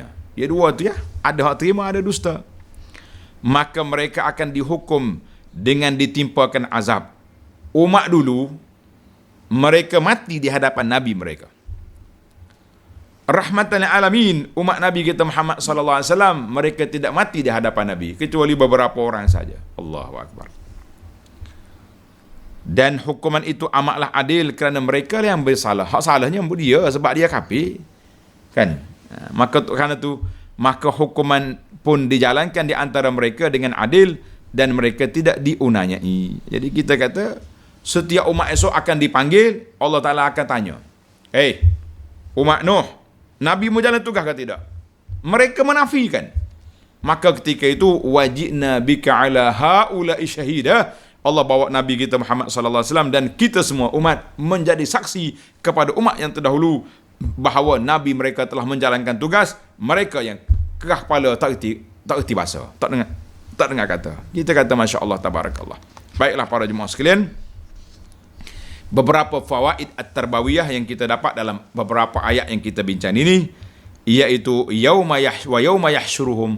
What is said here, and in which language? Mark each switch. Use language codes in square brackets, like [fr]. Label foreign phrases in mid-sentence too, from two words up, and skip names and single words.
[ms] Ya dua tu ya, ada hak terima, ada dusta. Maka mereka akan dihukum dengan ditimpakan azab. Umat dulu mereka mati di hadapan nabi mereka. [ar] رحمة للعالمين, [ms] umat Nabi kita Muhammad [ar] صلى الله عليه وسلم, [ms] mereka tidak mati di hadapan Nabi kecuali beberapa orang saja. [ar] الله أكبر. [ms] Dan hukuman itu amatlah adil kerana mereka yang bersalah. Hak salahnya dia sebab dia kafir. Kan? Maka kerana itu maka hukuman pun dijalankan di antara mereka dengan adil dan mereka tidak diunanyai. Jadi kita kata setiap umat esok akan dipanggil, Allah Taala akan tanya. Umat Nuh, Nabi mau jalan tugas ke tidak? Mereka menafikan. Maka ketika itu [ar] وجئنا بك على هؤلاء شهيدا. [ms] Allah bawa Nabi kita Muhammad [ar] صلى الله عليه وسلم [ms] dan kita semua umat menjadi saksi kepada umat yang terdahulu bahawa Nabi mereka telah menjalankan tugas, mereka yang kerah kepala tak erti bahasa, tak dengar kata. Kita kata [ar] ما شاء الله تبارك الله. [ms] Baiklah para jemaah sekalian, beberapa [ar] الفوائد التربوية [ms] yang kita dapat dalam beberapa ayat yang kita bincang ini, iaitu [ar] يوم يحشرهم.